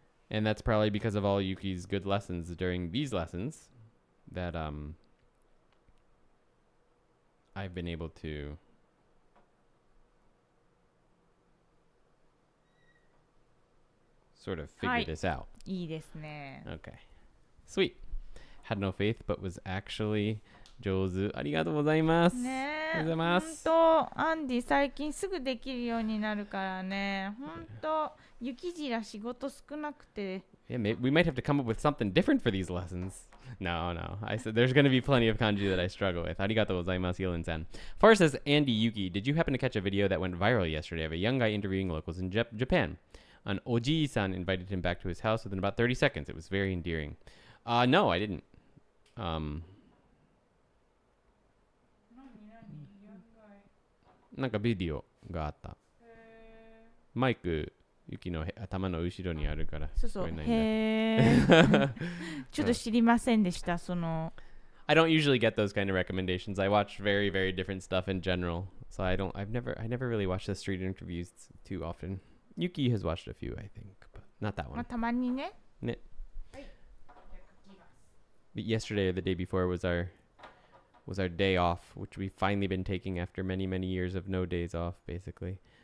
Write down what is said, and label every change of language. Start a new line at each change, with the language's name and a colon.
English: And that's probably because of all Yuki's good lessons during these lessons that I've been able to sort of figure
Japanese: はい。
English: this out.
Japanese: いいですね。
English: Okay. Sweet. Had no faith, but was actually 上手。
Japanese: ありがとうございます。ねえ。ありがとうございます。ほんと、アンディ最近すぐできるようになるからね。ほんと、雪じら仕事少なくて。
English: Yeah, we might have to come up with something different for these lessons. No. I said there's going to be plenty of kanji that I struggle with.
Japanese: Arigatou gozaimasu,
English: Yilin-san. Far says, Andy Yuki, did you happen to catch a video that went viral yesterday of a young guy interviewing locals in Japan? An Oji-san invited him back to his house within about 30 seconds. It was very endearing. No, I didn't.
Japanese: なんかビデオがあった。マイク、ユキの頭の後ろにあるから。そうそう。聞こえないんだ。へー。ちょっと知りませんでした。その。
English: I don't usually get those kind of recommendations. I watch very, very different stuff in general. So I never really watched the street interviews too often. Yuki has watched a few, I think, but not that まあ one.
Japanese: たまにね。
English: But yesterday or the day before was our day off, which we've finally been taking after many, many years of no days off, basically.